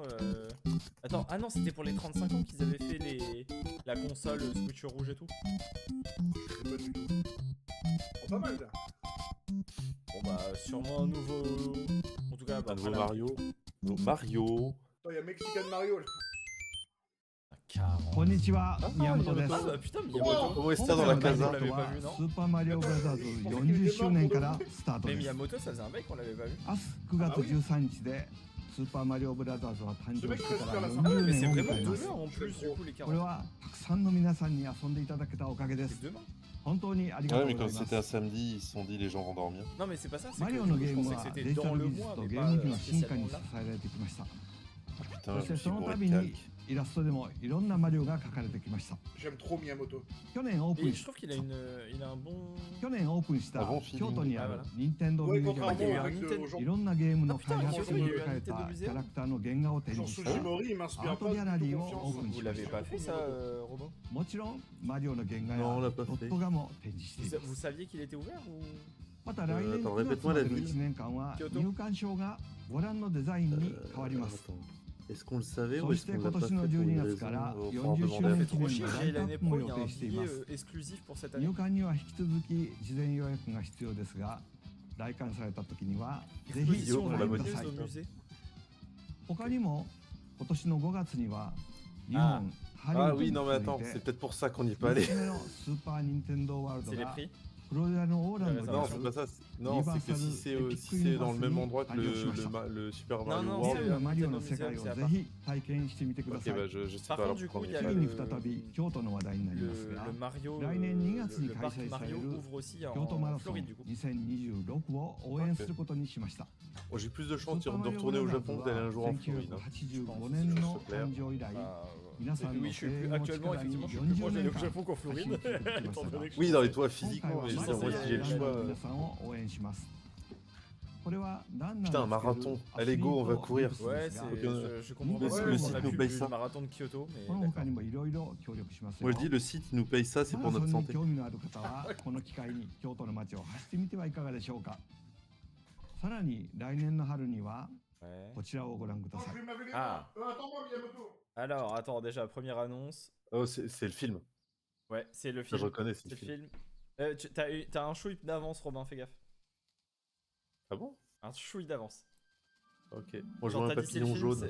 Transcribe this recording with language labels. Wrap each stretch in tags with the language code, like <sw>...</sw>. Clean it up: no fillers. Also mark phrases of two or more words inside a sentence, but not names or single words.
<fr>Attends, ah non, c'était pour les 35 ans qu'ils avaient fait la console Switch rouge et tout. Je sais pas du tout. Oh, pas mal là. Bon, bah, sûrement un nouveau. En tout cas, bah, Un nouveau voilà. Mario. Mario. Attends, y'a Mexican Mario là. 40.</fr> <ja>こんにちは、宮本です。</ja> <fr>Ah bah putain, Miyamoto. Comment est</fr> <ja>今</ja> <fr>ça</fr> <ja>回</ja> <fr>dans la</fr> <ja>のダイジェ</ja> <fr>casa</fr> <ja>ス</ja> <fr>l'avait</fr> <ja>ト</ja> <fr>pas</fr> <ja>は</ja> <fr>vu, non</fr> <ja>スーパーマリオブラザーズ40周年からスタート</ja> <fr>Mais</fr> <ja>です。</ja> <fr>Miyamoto, ça faisait un mec qu'on l'avait pas vu.</fr> <ja>明日9月13日でスーパーマリオブラザーズは誕生してから</ja> <fr>Ah ouais,</fr> <ja>40</ja> <fr>mais c'est</fr> <ja>年を</ja> <fr>vraiment</fr> <ja>迎えます</ja> <fr>demain en plus, du coup, les</fr> <ja>これ</ja> <fr>40.</fr> <ja>はたくさんの皆さんに遊んでいただけたおかげで</ja> <fr>C'est</fr> <ja>す</ja> <fr>demain.</fr> <ja>本当にありが</ja> <fr>Ouais,</fr> <ja>とう</ja> <fr>mais</fr> <ja>ござ</ja> <fr>comme</fr> <ja>いま</ja> <fr>c'était un</fr> <ja>す</ja> <fr>samedi, ils se sont dit les gens vont dormir. Non, mais c'est pas ça, c'est</fr> <ja>マリ</ja> <fr>que</fr> <ja>オの</ja> <fr>du</fr> <ja>ゲ</ja> <fr>coup,</fr> <ja>ー</ja> <fr>je</fr> <ja>ム</ja> <fr>pensais</fr> <ja>は</ja> <fr>que</fr> <ja>デ</ja> <fr>c'était</fr> <ja>ジタ</ja> <fr>dans</fr> <ja>ル</ja> <fr>le</fr> <ja>技術</ja> <fr>mois,</fr> <ja>と</ja> <fr>mais</fr> <ja>ゲー</ja> <fr>pas</fr> <ja>ム機の進化に支</ja> <fr>spécialement là.</fr> <ja>えられてきました</ja> <fr>Putain,</fr> <ja>そ</ja> <fr>je</fr> <ja>して</ja> <fr>me suis</fr> <ja>その</ja> <fr>bourré</fr> <ja>度</ja> <fr>de</fr> <ja>に</ja> <fr>calque.</fr> <ja>イラストでもいろんなマリオが描かれてきました。</ja> <fr>J'aime trop Miyamoto.</fr> <ja>去年オープ</ja> <fr>Et</fr> <ja>ン</ja> <fr>je</fr> <ja>し</ja> <fr>trouve qu'il a un bon.</fr> <ja>去年オープンした</ja> <fr>あbon feeling</fr> <ja>京都にある</ja> <fr>あvoilà</fr> <ja>任天堂ミュージアム</ja> <fr>Ouais, il y a eu</fr> <ja>で</ja> <fr>un contrairement avec Nintendo- aux gens.</fr> <ja>いろんなゲームの</ja> <fr>あ、putain,</fr> <ja>開発に</ja> <fr>il y a eu un</fr> <ja>描かれた</ja> <fr>Nintendo</fr> <ja>キ</ja> <fr>Museum</fr> <ja>ャラクターの原画を展</ja> <fr>Genre</fr> <ja>示した</ja> <fr>Sujimori, il m'inspire</fr> <ja>Art</ja> <fr>pas du</fr> <ja>Gallery</ja> <fr>tout</fr> <ja>を</ja> <fr>confiance.</fr> <ja>open</ja> <fr>Vous l'avez pas fait ça, Robin?</fr> <ja>もちろんマリオの原画や</ja> <fr>Non, on l'a pas</fr> <ja>ド</ja> <fr>fait.</fr> <ja>ット画も展示してい</ja> <fr>Vous</fr> <ja>ます。</ja> <fr>saviez qu'il était ouvert ou?</fr> <ja>また来年</ja> <fr>attends,</fr> <ja>9月</ja> <fr>répète-moi</fr> <ja>ま</ja> <fr>la</fr> <ja>での</ja> <fr>ville.</fr> <ja>1年間は</ja> <fr>Kyoto</fr> <ja>入館証がご覧のデザインに変わります。</ja> <fr>Attends. Est-ce qu'on le savait</fr> <ja>そ</ja> <fr>ou</fr> <ja>し</ja> <fr>est-ce</fr> <ja>て</ja> <fr>qu'on</fr> <ja>今</ja> <fr>l'a pas</fr> <ja>年</ja> <fr>fait</fr> <ja>の</ja> <fr>pour</fr> <ja>12</ja> <fr>une</fr> <ja>月</ja> <fr>raison</fr> <ja>から</ja> <fr>On</fr> <ja>40</ja> <fr>va en</fr> <ja>周</ja> <fr>demander</fr> <ja>年</ja> <fr>à</fr> <ja>記</ja> <fr>Trop</fr> <ja>念</ja> <fr>chier,</fr> <ja>のラ</ja> <fr>et</fr> <ja>イトアッ</ja> <fr>l'année</fr> <ja>プも</ja> <fr>pro,</fr> <ja>予</ja> <fr>il y a</fr> <ja>定</ja> <fr>un</fr> <ja>してい</ja> <fr>billet</fr> <ja>ます。</ja> <fr>exclusif pour cette</fr> <ja>入</ja> <fr>année.</fr> <ja>館には引き続き事前予約が必要ですが、来館された時にはぜひ</ja> <fr>Exposition</fr> <ja>ご</ja> <fr>la</fr> <ja>覧く</ja> <fr>lumineuse</fr> <ja>ださい。</ja> <fr>au musée.</fr> <ja>他にも今年の5月には日本ハリウ</ja> <fr>Ah</fr> <ja>ッド</ja> <fr>oui,</fr> <ja>に</ja> <fr>non, mais</fr> <ja>続</ja> <fr>attends,</fr> <ja>い</ja> <fr>c'est</fr> <ja>て</ja> <fr>peut-être pour ça qu'on n'y est</fr> <ja>3</ja> <fr>pas allé.</fr> <ja>つ目のスーパー・ニンテンドー・ワールド</ja> <fr>C'est les</fr> <ja>が</ja> <fr>prix.</fr> <ja>フロリダのオーランドに</ja> <fr>Non,</fr> <ja>あ</ja> <fr>c'est</fr> <ja>る</ja> <fr>pas ça. Non, c'est que si c'est dans le même endroit que le Super Non, Mario non,</fr> <ja>リア</ja> <fr>World.</fr> <ja>ルなマリオの</ja> <fr>Nintendo</fr> <ja>世界</ja> <fr>Museum,</fr> <ja>を</ja> <fr>c'est à</fr> <ja>ぜ</ja> <fr>part.</fr> <ja>ひ体験してみてくだ</ja> <fr>Ok,</fr> <ja>さい。</ja> <fr>bah je sais Par pas. contre, alors, du coup, pourquoi il y a</fr> <ja>次</ja> <fr>on</fr> <ja>に</ja> <fr>le-</fr> <ja>再び京都の話題になりますが</ja> <fr>Le Mario,</fr> <ja>来年2月に</ja> <fr>le</fr> <ja>開</ja> <fr>parc</fr> <ja>催され</ja> <fr>Mario</fr> <ja>る</ja> <fr>ouvre aussi</fr> <ja>京都マ</ja> <fr>en</fr> <ja>ラソン</ja> <fr>Floride du coup.</fr> <ja>2026 を応援することにしました。</ja> <fr>Oh, j'ai plus de</fr> <ja>ス</ja> <fr>chance</fr> <ja>ーパー</ja> <fr>de</fr> <ja>マリオ</ja> <fr>retourner</fr> <ja>ブ</ja> <fr>au</fr> <ja>ラザーズ</ja> <fr>Japon que d'aller</fr> <ja>は</ja> <fr>un jour en Floride. hein.</fr> <ja>1985 年の誕生以来、</ja> <fr>Bah,</fr> <ja>皆さん</ja> <fr>oui,</fr> <ja>の</ja> <fr>je suis</fr> <ja>声</ja> <fr>plus,</fr> <ja>援を</ja> <fr>actuellement,</fr> <ja>力に</ja> <fr>effectivement, je suis plus</fr> <ja>40</ja> <fr>proche d'aller</fr> <ja>年</ja> <fr>au</fr> <ja>間</ja> <fr>Japon qu'en</fr> <ja>走</ja> <fr>Floride.</fr> <ja>り続けてきました</ja> <fr>Étant</fr> <ja>が</ja> <fr>donné que je Oui, suis dans les français. toits</fr> <ja>今</ja> <fr>physiquement,</fr> <ja>回は</ja> <fr>mais</fr> <ja>マ</ja> <fr>c'est</fr> <ja>リオ</ja> <fr>vrai</fr> <ja>ブ</ja> <fr>si j'ai le</fr> <ja>ラザーズ</ja> <fr>choix.</fr> <ja>の皆さんを応援します。これはランナー</ja> <fr>Putain,</fr> <ja>が</ja> <fr>un</fr> <ja>つける</ja> <fr>marathon.</fr> <ja>アスリ</ja> <fr>Allez,</fr> <ja>ー</ja> <fr>go, on va</fr> <ja>ト</ja> <fr>courir.</fr> <ja>ブース</ja> <fr>Ouais,</fr> <ja>ですが</ja> <fr>je comprends Le pas site on a nous pu paye du ça. marathon de Kyoto,</fr> <ja>こ</ja> <fr>mais</fr> <ja>の</ja> <fr>d'accord.</fr> <ja>他にもいろいろ協力しますよ。</ja> <fr>Moi je dis, le site il nous paye ça, c'est</fr> <ja>マ</ja> <fr>pour</fr> <ja>ラソ</ja> <fr>notre</fr> <ja>ンに</ja> <fr>santé.</fr> <ja>興味のある方はこの機会に京都の街を走ってみてはいかがでしょうか。さらに来年の春には</ja> <fr>Ouais.</fr> <ja>こちらをご覧くだ</ja> <fr>Attends,</fr> <ja>さ</ja> <fr>je</fr> <ja>い。</ja> <fr>vais me laver les Ah. mains. Attends-moi, Miyamoto. Alors, attends, déjà, première annonce. Oh, c'est le film. Ouais, c'est le Je film. reconnais, c'est C'est le le film. film. T'as un chouï d'avance, Robin, fais gaffe. Ah bon? Un chouï d'avance. Ok. Moi je Quand vois un t'as dit c'est le papillon film,</fr>